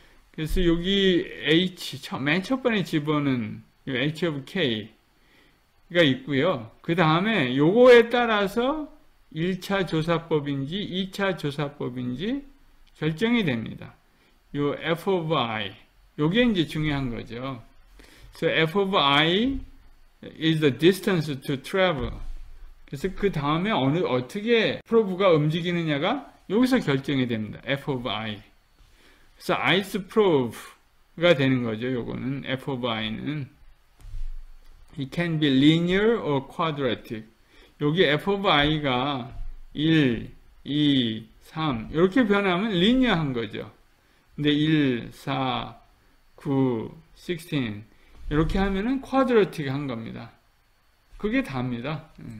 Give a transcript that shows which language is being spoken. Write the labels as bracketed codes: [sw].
[ko] 그래서 여기 h 맨 첫 번에 집어는 h of k가 있고요. 그 다음에 요거에 따라서 1차 조사법인지 2차 조사법인지 결정이 됩니다. 요 f of i 요게 이제 중요한 거죠. [en] So f of i is the distance to travel. [ko] 그래서 그 다음에 어떻게 프로브가 움직이느냐가 여기서 결정이 됩니다. f of i. 그래서 i's probe가 되는 거죠. 요거는 [en] f of i는 it can be linear or quadratic. [ko] 여기 f of i가 1, 2, 3 이렇게 변하면 리니어한 거죠. 근데 1, 4, 9, 16 이렇게 하면은 쿼드러틱 한 겁니다. 그게 답니다.